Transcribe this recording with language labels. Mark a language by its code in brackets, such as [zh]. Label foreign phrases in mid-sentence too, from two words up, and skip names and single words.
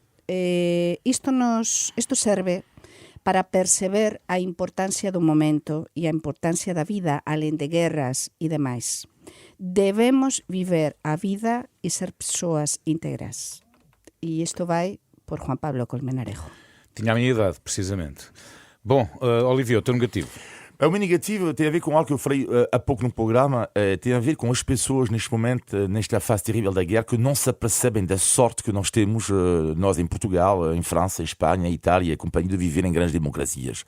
[gl] Isto serve para perceber a importancia do momento e a importancia da vida além de guerras e demais. Debemos viver a vida e ser persoas íntegras. E isto vai por Juan Pablo Colmenarejo. [pt] Tinha a minha idade, precisamente. Bom, Olivia, o teu negativo. O meu negativo tem a ver com algo que eu falei há pouco no programa, tem a ver com as pessoas neste momento, nesta fase terrível da guerra, que não se apercebem da sorte que nós temos, nós em Portugal, em França, em Espanha, em Itália, a companhia de viver em grandes democracias.